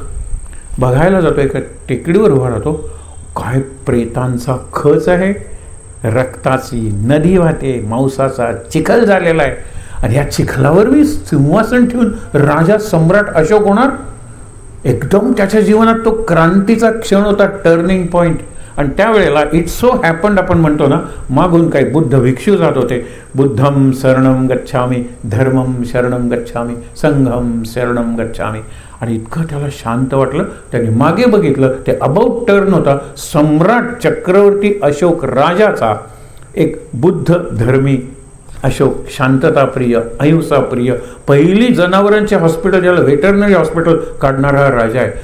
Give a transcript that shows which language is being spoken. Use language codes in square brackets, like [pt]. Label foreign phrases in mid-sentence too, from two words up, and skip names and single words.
[mr] बघायला जातो, एका टेकडीवर उभा राहतो, काय प्रेतांचा खच आहे, रक्ताची नदी वाहते, मांसाचा चिखल झालेला आहे. आणि या चिखलावर मी सिंहासन ठेवून राजा सम्राट अशोक होणार. एकदम त्याच्या जीवनात तो क्रांतीचा क्षण होता, [en] turning point. [mr] आणि त्यावेळेला [en] it's so happened [mr] आपण म्हणतो ना, मागून काही बुद्ध भिक्षू जात होते. [pi] बुद्धम शरणम गच्छामी, धर्मम शरणम गच्छामी, संघम शरणम गच्छामी. [mr] आणि इतकं त्याला शांत वाटलं, त्याने मागे बघितलं, ते [en] about turn [mr] होता. सम्राट चक्रवर्ती अशोक राजाचा एक बुद्ध धर्मी अशोक, शांतताप्रिय, अहिंसाप्रिय, पहिली जनावरांचे हॉस्पिटल, ज्याला [en] veterinary hospital [mr] काढणारा हा राजा आहे.